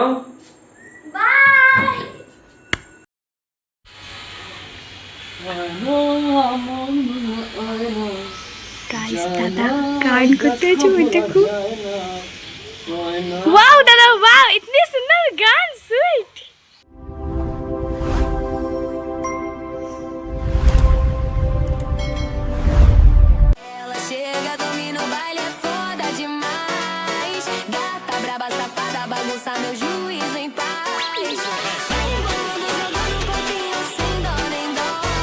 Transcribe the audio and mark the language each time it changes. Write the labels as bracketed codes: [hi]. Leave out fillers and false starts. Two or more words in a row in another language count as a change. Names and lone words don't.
[bn] বাই। গাইস দাদা গান করতে হচ্ছে, ওইটা খুব ওয়াও দাদা ওয়াও, ইতনি সুন্দর গান, সুইট। [pt] Ela chega, domina o baile, é foda demais. Gata, braba, safada, bagunça meu juízo em paz. Vai embolando, jogando um pouquinho sem dó nem dó.